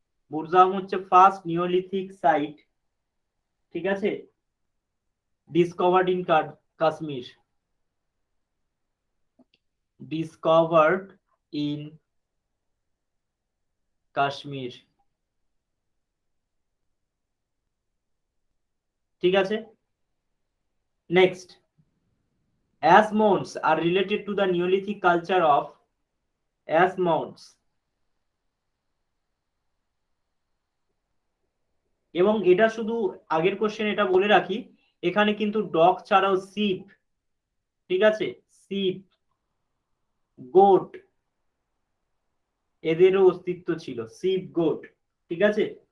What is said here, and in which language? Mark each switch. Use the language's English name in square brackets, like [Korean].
[Bangla] বুরজাহম হচ্ছে first neolithic site, ঠিক আছে, [English] discovered in Kashmir, discovered in Kashmir, [Bangla] ঠিক আছে। [English] Next, ash mounds are related to the Neolithic culture of ash mounds। [Bangla] এবং এটা শুধু আগের কোশ্চেন, এটা বলে রাখি, এখানে কিন্তু ডগ ছাড়াও শিপ, ঠিক আছে, শিপ, গোট, এদেরও অস্তিত্ব ছিল, শিপ, গোট, ঠিক আছে।